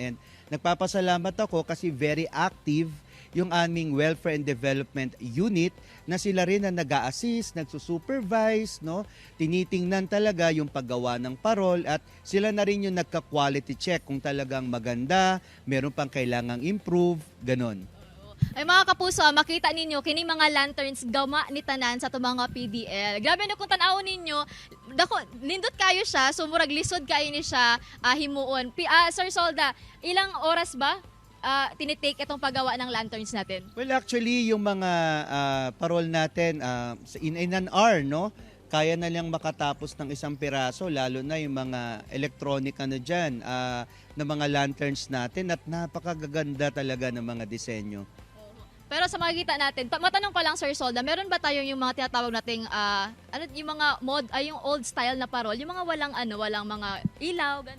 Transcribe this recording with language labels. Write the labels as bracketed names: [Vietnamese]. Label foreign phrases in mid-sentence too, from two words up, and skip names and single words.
[Filipino] And nagpapasalamat ako kasi [English] very active [Filipino] yung aming Welfare and Development Unit na sila rin na nag-a-assist, nagsusupervise, no? Tinitingnan talaga yung paggawa ng parol at sila na rin yung nagka- [English] quality check [Filipino] kung talagang maganda, meron pang kailangang improve, ganon. [Cebuano] Ay mga kapuso, makita ninyo kini mga lanterns gama ni tanan sa mga PDL. Grabe na kung tan-awon ninyo, dako nindot kayo siya, so murag lisod kayo ni siya himuon. [Filipino] Sir Solda, ilang oras ba tinitake itong paggawa ng lanterns natin? [English] Well, actually, [Filipino] yung mga parol natin [English] in an hour, [Filipino] no? Kaya na lang makatapos ng isang piraso, lalo na yung mga electronic dyan, na mga lanterns natin at napakaganda talaga ng mga disenyo. Pero sa makikita natin, matanong ko lang Sir Solda, meron ba tayo yung mga tinatawag nating yung mga yung old style na parol, yung mga walang mga ilaw, ganun?